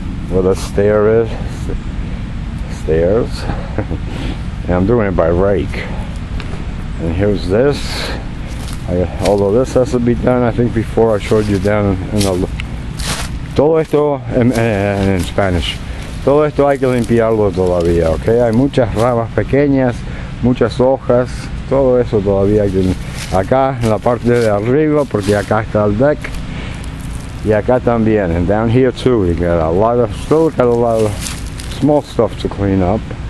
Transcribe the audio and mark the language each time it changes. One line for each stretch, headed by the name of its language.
English: Where the stair is. Stairs. And I'm doing it by rake. And here's this. Although this has to be done, I think before I showed you down in the...
Spanish: Todo esto en Spanish. Todo esto hay que limpiarlo todavía, ¿ok? Hay muchas ramas pequeñas, muchas hojas, todo eso todavía hay que... Acá en la parte de arriba, porque acá está el deck. Y acá también.
English: And down here too, you got a lot of... Still got a lot of small stuff to clean up.